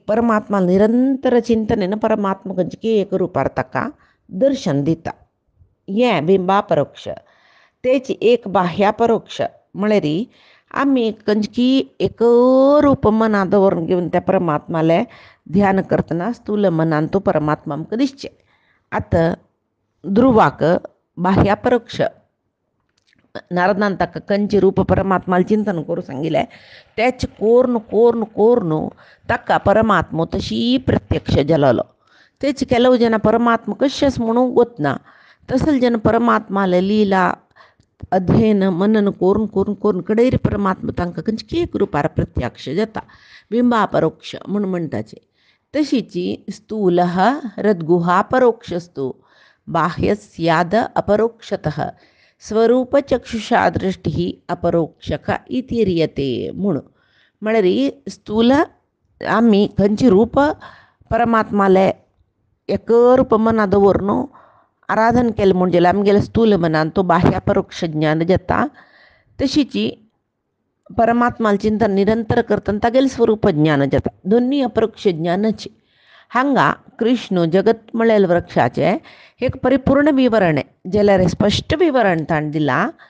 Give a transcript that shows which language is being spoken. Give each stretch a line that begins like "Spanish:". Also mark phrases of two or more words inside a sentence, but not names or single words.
Konkani: परमात्मा निरंतर चिंतनेन परमात्मा खंयची एक रुपार ताका दर्शन दिता हें बिंबापरोक्ष तेच एक बाह्यापरोक्ष म्हळ्यार आम्ही खंयची एक रूप मनांत दवरून घेवन त्या परमात्माले ध्यान करतना स्थूल मनान तो परमात्मा आमकां दिसचे आतां ध्रुवाक बाह्यापरोक्ष नारदान ताका खंयचे रूप परमात्माल चिंतन करूं सांगिल्लें तेच कोरून ताका परमात्मो तशी प्रत्यक्ष जालोलो तेच
Kannada: ಕೆಲವು ಜನ
Konkani: परमात्मा कशेंच म्हणून गोतना तसले जन परमात्माले लीला अध्ययन मनन करून कडेर परमात्मा तांकां खंयची एक रुपार प्रत्यक्ष जाता बिंबापरोक्ष म्हणून म्हणटाचे तशीची
Sanskrit: स्थूलः रद्गुहापरोक्षस्तु बाह्यस्याद अपरोक्षतः स्वरूपचक्षुषा दृष्टिः अपरोक्षक इतिरियते
Konkani: म्हणून म्हळ्यार स्थूल आम्ही खंयची रूप परमात्माले एक रूप मना दवरून आराधन केलें म्हणजे आमगेल्या स्थूल मनान तो बाह्यापरोक्ष ज्ञान जाता तशीची परमात्माल चिंतन निरंतर करतना तागेलें स्वरूप ज्ञान जाता दोन्ही अपरोक्ष ज्ञानाची हांगा कृष्ण जगत म्हळ्यार वृक्षाचे एक परिपूर्ण विवरण जाल्यार स्पश्ट विवरण ताणें दिला